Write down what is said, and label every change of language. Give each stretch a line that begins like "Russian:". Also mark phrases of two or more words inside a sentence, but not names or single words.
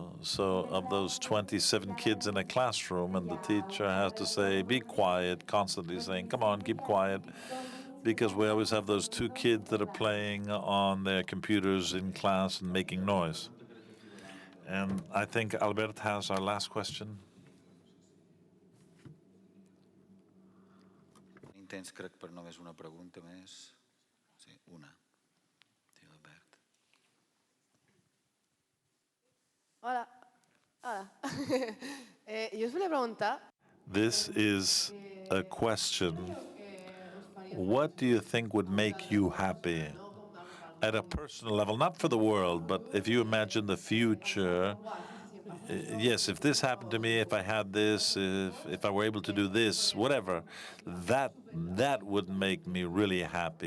English: So of those 27 kids in a classroom, and the teacher has to say, be quiet, constantly saying, come on, keep quiet, because we always have those two kids that are playing on their computers in class and making noise. And I think Albert has our last question.
Catalan: Intents, crec, per només una pregunta més. Sí, una. Sí, Albert. Hola. Hola. Jo us volia preguntar...
English: This is a question. What do you think would make you happy? At a personal level, not for the world, but if you imagine the future, yes, if this happened to me, if I had this, if I were able to do this, whatever, that would make me really happy.